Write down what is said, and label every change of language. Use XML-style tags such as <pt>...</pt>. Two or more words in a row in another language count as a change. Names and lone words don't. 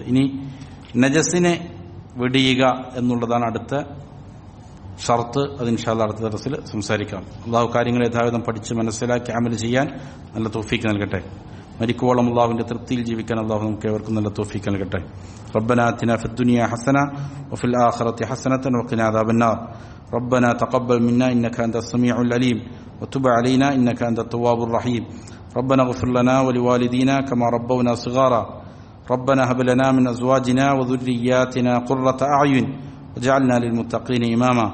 <ml>ഇനി നജസിനെ വെടിയുക എന്നുള്ളതാണ് അടുത്ത ഷർത്ത്. അത്</ml> <ar>إن شاء الله</ar> <ml>അടുത്ത ദർസിൽ സംസാരിക്കാം. അള്ളാഹു കാര്യങ്ങൾ യഥാവിധം പഠിച്ച് മനസ്സിലാക്കി അമൽ ചെയ്യാൻ നല്ല തൗഫീക്ക് നൽകട്ടെ. മരിക്കുവോളം അള്ളാഹുവിന്റെ തൃപ്തിയിൽ ജീവിക്കാൻ അള്ളാഹു നമുക്ക് ഏവർക്കും നല്ല തൗഫീക്ക് നൽകട്ടെ.</ml> <ar>ربنا آتنا في الدنيا حسنة وفي الآخرة حسنة وقنا عذاب النار. ربنا تقبل منا إنك أنت السميع العليم وتب علينا إنك أنت التواب الرحيم. ربنا اغفر لنا ولوالدينا كما ربونا صغارا. ربنا هب لنا من أزواجنا وذرياتنا قرة أعين واجعلنا للمتقين إماما.</ar>